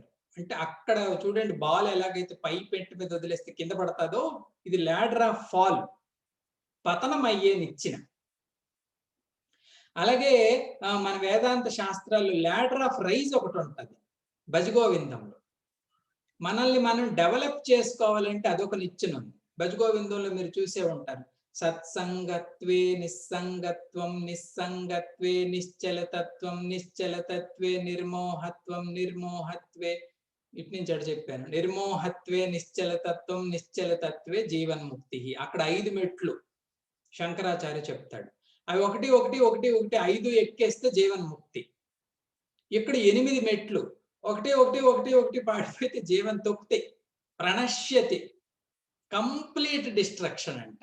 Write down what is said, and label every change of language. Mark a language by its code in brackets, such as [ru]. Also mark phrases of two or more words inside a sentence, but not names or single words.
[te] అంటే అక్కడ చూడండి, బాల్ ఎలాగైతే పై పెట్టి మీద వదిలేస్తే కింద పడతాదో, ఇది [en] ladder of fall, [te] పతనం అయ్యే నిచ్చెన. అలాగే మన వేదాంత శాస్త్రాల్లో [en] ladder of rise [te] ఒకటి ఉంటుంది భజగోవిందంలో. మనల్ని మనం డెవలప్ చేసుకోవాలంటే అదొక నిచ్చెన ఉంది. భజగోవిందంలో మీరు చూసే ఉంటారు. [sa] సత్సంగత్వే నిస్సంగత్వం, నిస్సంగత్వే నిశ్చలతత్వం, నిశ్చలతత్వే నిర్మోహత్వం, నిర్మోహత్వే [te] ఇటు నుంచి అటు చెప్పాను. [sa] నిర్మోహత్వే నిశ్చలతత్వం, నిశ్చలతత్వే జీవన్ముక్తి. [te] అక్కడ 5 మెట్లు శంకరాచార్య చెప్తాడు. అవి 1 1 1 1 5 ఎక్కేస్తే జీవన్ముక్తి. ఇక్కడ 8 మెట్లు. 1 1 1 1 పాడిపోతే జీవన్ తొక్కితే ప్రణశ్యతి, [en] complete destruction [te] అంట.